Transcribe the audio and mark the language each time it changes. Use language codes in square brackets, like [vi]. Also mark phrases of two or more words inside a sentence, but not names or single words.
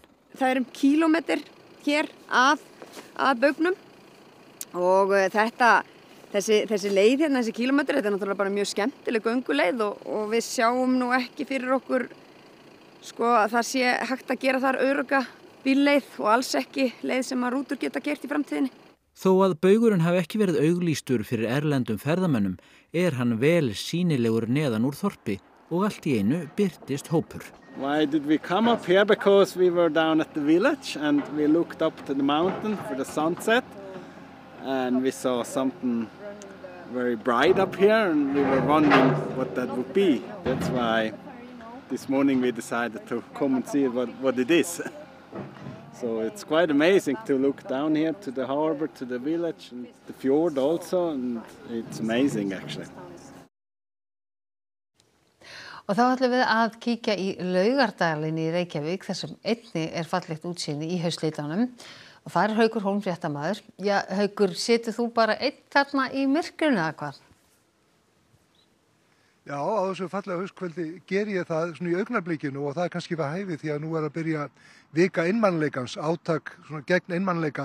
[is] Það er kílómetr hér að baugnum og þessi leið hérna, þessi kílómetr, þetta er náttúrulega bara mjög skemmtileg gönguleið og við sjáum nú ekki fyrir okkur að það sé hægt að gera þar örugga bílleið og alls ekki leið sem að rútur geta gert í framtíðinni. Þó að baugurinn hafi ekki verið auglýstur fyrir erlendum ferðamönnum er hann vel sýnilegur neðan úr þorpi og allt í einu birtist hópur. [en] Why did we come up here? Because we were down at the village and we looked up to the mountain for the sunset and we saw something very bright up here and we were wondering what that would be. That's why this morning we decided to come and see what it is. So it's quite amazing to look down here to the harbor, to the village, and the fjord also, and it's amazing actually. [is] Og þá ætlum við að kíkja í Laugardalinn í Reykjavík þar sem einnig fallegt útsýni í haustlitunum. Og það Haukur Hólm fréttamaður. Já, Haukur, situr þú bara einn þarna í myrkrinu eða hvað? Já, á þessu fallega haustkvöldi ger ég það svona í augnablikinu og það kannski við hæfi því að nú að byrja vika einmannleikans, átak svona gegn einmannleika.